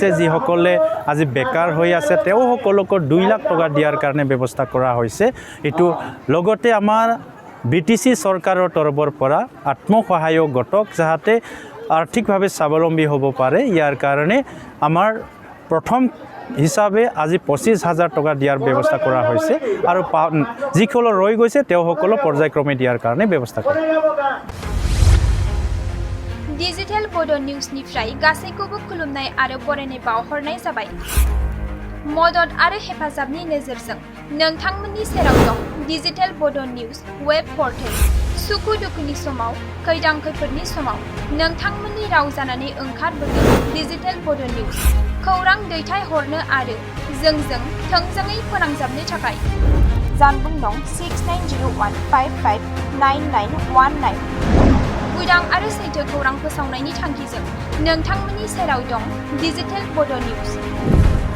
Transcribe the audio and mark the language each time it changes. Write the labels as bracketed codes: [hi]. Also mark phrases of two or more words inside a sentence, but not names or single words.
[as] যিসকলে আজি বেকাৰ হৈ আছে তেওঁ সকলোকে 2 লাখ টকা দিয়াৰ কাৰণে ব্যৱস্থা কৰা হৈছে এইটো লগতে আমাৰ BTC চৰকাৰৰ তৰফৰ পৰা আত্মসহায়ক গোটক যাতে আৰ্থিকভাৱে স্বাৱলম্বী হ'ব পাৰে ইয়াৰ কাৰণে আমাৰ প্ৰথম হিচাপে আজি 25,000 টকা দিয়াৰ ব্যৱস্থা কৰা হৈছে আৰু যিসকল ৰৈ গৈছে তেওঁসকল পৰ্যায়ক্ৰমে দিয়াৰ কাৰণে ব্যৱস্থা কৰা [brx] ডিজিটেল বডো নিউজनिफ्राय गासैखौबो खुलुमनाय आरो बरायनाय बावहरनाय जाबाय मदद आरो हेफाजाबनि नोजोरजों नोंथांमोननि सेराव दं डिजिटेल बडो निउज [en] web portal [brx] सुखु दुखुनि समाव खैदां खैफोदनि समाव नोंथांमोननि राव जानानै ओंखारबोदों डिजिटेल बडो निउज खौरां दैथायहरनो आरो जोंजों थोंजोङै फोनांजाबनो थाखाय जानबुं दं 6901559919 उदां आरो सैथो खौरां फोसावनायनि थांखिजों नोंथांमोननि सेराव दं डिजिटेल बडो निउज